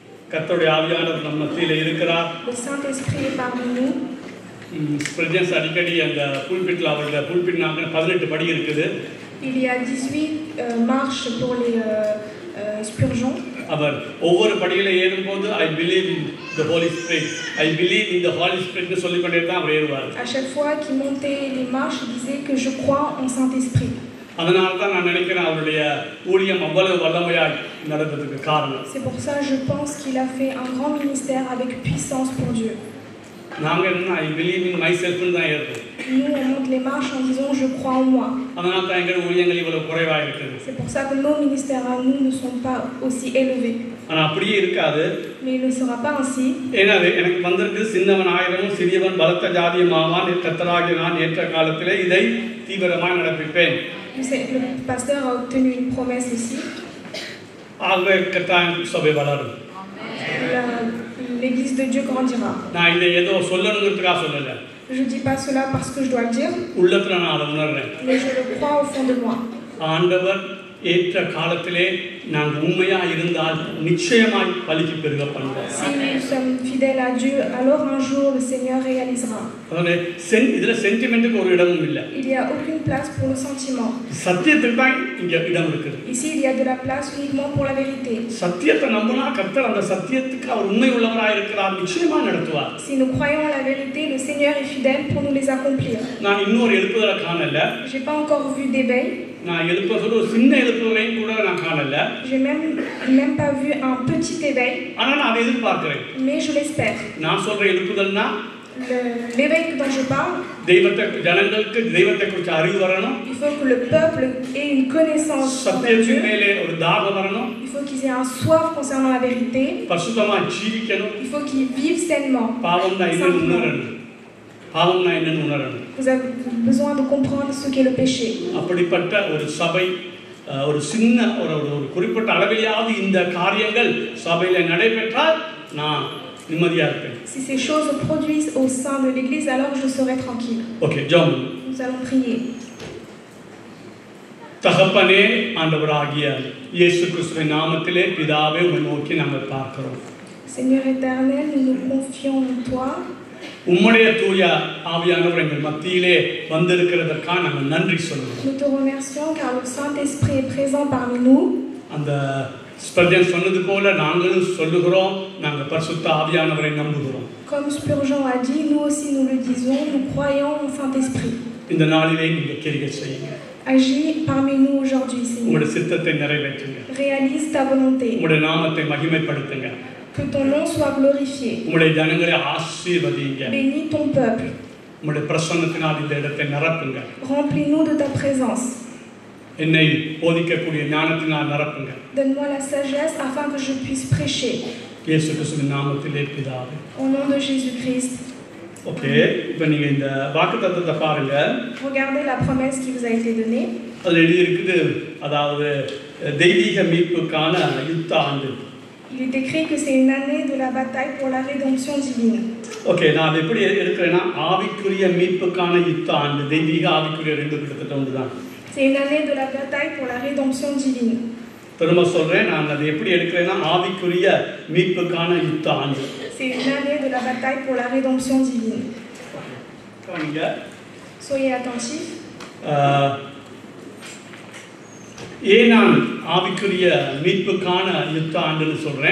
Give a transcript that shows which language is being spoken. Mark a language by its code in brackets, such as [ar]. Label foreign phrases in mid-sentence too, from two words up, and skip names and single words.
[ta] கர்த்தருடைய ஆவியானவர் நம்ம மத்தியில இருக்கிறார். [fr] Le Saint-Esprit est parmi nous. [ta] ஸ்பிரிஜன்ஸ் அடிக்கடி அந்த புல்பிட்ல அவருடைய புல்பிட்னாங்க 18 படி இருக்குது. [fr] Il y a 18 marches pour les Spurgeon. [ta] அவர் ஒவ்வொரு படியில ஏறும்போது [en] I believe in the Holy Spirit. I believe in the Holy Spirit [ta] ன்னு சொல்லிக்கொண்டே தான் அவர் ஏறுவார். [fr] À chaque fois qu'il montait les marches, il disait que je crois en Saint-Esprit. [ta] அதனால தான் நான் நினைக்கிறேன் அவருடைய ஊழியம் அவ்வளவு வல்லமையாய் நடந்ததுக்கு காரணம். [fr] C'est pour ça je pense qu'il a fait un grand ministère avec puissance pour Dieu. [ta] நாங்க என்ன [en] I believe in myself [ta] ன்னு தான் ஏறுறோம். [fr] Nous on monte les marches en disant je crois en moi. [ta] அதனால தான் எங்க ஊழியங்கள் இவ்வளவு குறைவா இருக்குது. [fr] C'est pour ça que nos ministères à nous ne sont pas aussi élevés. [ta] ஆனா அப்படியே இருக்காது. [fr] Mais il ne sera pas ainsi. [ta] ஏன்னா எனக்கு வந்திருக்கு சின்னவன் ஆயிரமும் சிறியவன் பலத்த ஜாதியுமாவான் கர்த்தராகிய நான் ஏற்ற காலத்திலே இதை தீவிரமாக நடப்பிப்பேன். [fr] Le pasteur a obtenu une promesse ici. [ta] ஆகவே கர்த்தர் சபை வளரும். [fr] L'église de Dieu grandira. [ta] நான் இதை ஏதோ சொல்லணும்ன்றதுக்காக சொல்லல. [fr] Je dis pas cela parce que je dois le dire. [ta] உள்ளத்துல நான் அதை உணர்றேன். [fr] Mais je le crois au fond de moi. [ta] ஆண்டவர் ஏற்ற காலத்திலே நான் உண்மையா இருந்தால் நிச்சயமாய் பலிக்கு பெருக பண்ணுவார். [fr] Si nous sommes fidèles à Dieu, alors un jour le Seigneur réalisera. [ta] அதாவது இதுல சென்டிமென்ட்க்கு ஒரு இடமும் இல்ல. [fr] Il y a aucune place pour le sentiment. [ta] சத்தியத்துக்கு தான் இங்க இடம் இருக்குது. [fr] Ici il y a de la place uniquement pour la vérité. [ta] சத்தியத்தை நம்பினா கர்த்தர் அந்த சத்தியத்துக்கு அவர் உண்மை உள்ளவராய் இருக்கிறார், நிச்சயமா நடத்துவார். [fr] Si nous croyons en la vérité, le Seigneur est fidèle pour nous les accomplir. [ta] நான் இன்னொரு எழுப்புதலை காணல. [fr] J'ai pas encore vu d'éveil. [ta] நான் எழுப்புதல் ஒரு சின்ன எழுப்புதலையும் கூட நான் காணல. [fr] J'ai même pas vu un petit éveil. [ta] ஆனா நான் அதை எதிர்பார்க்கிறேன். [fr] Mais je l'espère. [ta] நான் சொல்ற எழுப்புதல்னா [fr] l'éveil dont je parle, [ta] தெய்வத்தை ஜனங்களுக்கு தெய்வத்தை குறித்து அறிவு வரணும். [fr] il faut que le peuple ait une connaissance de Dieu. [ta] மேலே ஒரு தாகம் வரணும். [fr] Il faut qu'ils aient un soif concernant la vérité. [ta] பரிசுத்தமா ஜீவிக்கணும். [fr] Il faut qu'ils vivent sainement. [ta] பாவம்னா என்னன்னு உணரணும். பாவம்னா என்னன்னு உணரணும். [fr] Vous avez besoin de comprendre ce qu'est le péché. [ta] அப்படிப்பட்ட ஒரு சபை ஒரு சின்ன ஒரு குறிப்பிட்ட அளவிலாவது இந்த காரியங்கள் சபையில நடைபெற்றால் நான் நிம்மதியா இருப்பேன். [fr] Si ces choses se produisent au sein de l'église, alors je serai tranquille. [ta] Okay, ஜெபம். [fr] Nous allons prier. [ta] தகப்பனே ஆண்டவராகிய இயேசு கிறிஸ்துவின் நாமத்திலே பிதாவே உம்மை நோக்கி நாங்கள் பார்க்கிறோம். [fr] Seigneur éternel, nous nous confions en toi. [ta] உம்முடைய தூய ஆவியானவர் எங்கள் மத்தியிலே வந்திருக்கிறதற்காக நாங்கள் நன்றி சொல்லுகிறோம். [fr] Nous te remercions car le Saint-Esprit est présent parmi nous. [ta] அந்த ஸ்பர்ஜன் சொன்னது போல நாங்களும் சொல்லுகிறோம், நாங்கள் பரிசுத்த ஆவியானவரை நம்புகிறோம். [fr] Comme Spurgeon a dit, nous aussi nous le disons, nous croyons au Saint-Esprit. [ta] இந்த நாளிலே நீங்க கிரியை செய்யுங்க. [fr] Agis parmi nous aujourd'hui, Seigneur. [ta] உம்முடைய சித்தத்தை நிறைவேற்றுங்க. [fr] Réalise ta volonté. [ta] உம்முடைய நாமத்தை மகிமைப்படுத்துங்க. [fr] Que ton nom soit glorifié. [ta] உம்முடைய ஜனங்களை ஆசீர்வதிங்க. [fr] Bénis ton peuple. [ta] உம்முடைய பிரசன்னத்தினால் இந்த இடத்தை நிரப்புங்க. [fr] Remplis-nous de ta présence. [ta] என்னை போதிக்கக்கூடிய ஞானத்தினால் நிரப்புங்க. [fr] Donne-moi la sagesse afin que je puisse prêcher. [ta] இயேசு கிறிஸ்துவின் நாமத்திலே பிதாவே. [fr] Au nom de Jésus-Christ. [ta] ஓகே, இப்போ நீங்க இந்த வாக்குத்தத்தத்தை பாருங்க. [fr] Regardez la promesse qui vous a été donnée. [ta] அதுல எழுதி இருக்குது, அதாவது தெய்வீக மீட்புக்கான யுத்த ஆண்டு. [fr] Il est écrit que c'est une année de la bataille pour la rédemption divine. [ta] ஓகே, நான் எப்படி எடுக்கிறேன்னா ஆவிக்குரிய மீட்புக்கான யுத்த ஆண்டு, தெய்வீக ஆவிக்குரிய ரெண்டு கிட்டத்தட்ட ஒன்றுதான். [fr] C'est une année de la bataille pour la rédemption divine. [ta] திரும்ப சொல்றேன், நான் அதை எப்படி எடுக்கிறேன்னா ஆவிக்குரிய மீட்புக்கான யுத்த ஆண்டு. [fr] C'est une année de la bataille pour la rédemption divine. Soyez attentifs. [ta] ஏன் நான் ஆவிக்குரிய மீட்புக்கான யுத்த ஆண்டுன்னு சொல்றேன்?